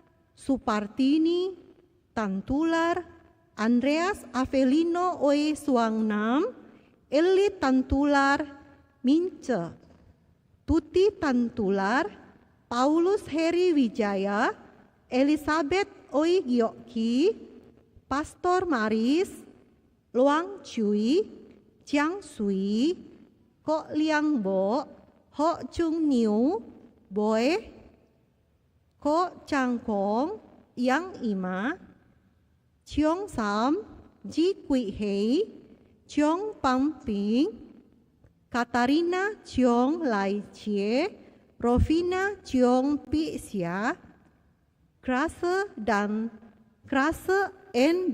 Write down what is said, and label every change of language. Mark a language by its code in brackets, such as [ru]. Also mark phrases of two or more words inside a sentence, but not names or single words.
[id] Supartini Tantular, Andreas Avelino Oi Suangnam, Eli Tantular, Mince, Tuti Tantular, Paulus Heri Wijaya, Elizabeth Oi Gyoki, Pastor Maris, Luang Chui, Chiang Sui, Ko Liang Bo, Ho Chung Niu, Boy, Ko Chang Kong, Yang Ima, Chiong Sam, Ji Kui Hei, Chiong Pam Ping, Katarina Chiong Lai Chie, Rovina Chiong Pi Xia, Krase dan Krase N.